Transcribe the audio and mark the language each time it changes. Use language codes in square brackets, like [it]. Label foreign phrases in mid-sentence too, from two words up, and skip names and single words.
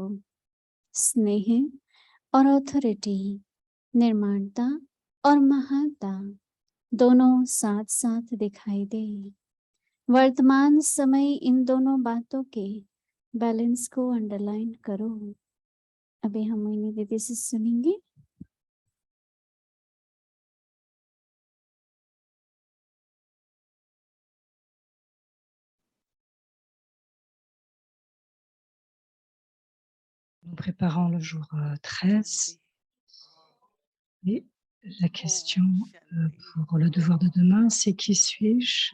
[hi] स्नेह और ऑथोरिटी, निर्माणता और महानता दोनों साथ साथ दिखाई दे। वर्तमान समय इन दोनों बातों के बैलेंस को अंडरलाइन करो। अभी हम मोहिनी दीदी से सुनेंगे। [fr] Nous préparons le jour 13 et la question pour le devoir de demain, c'est qui suis-je?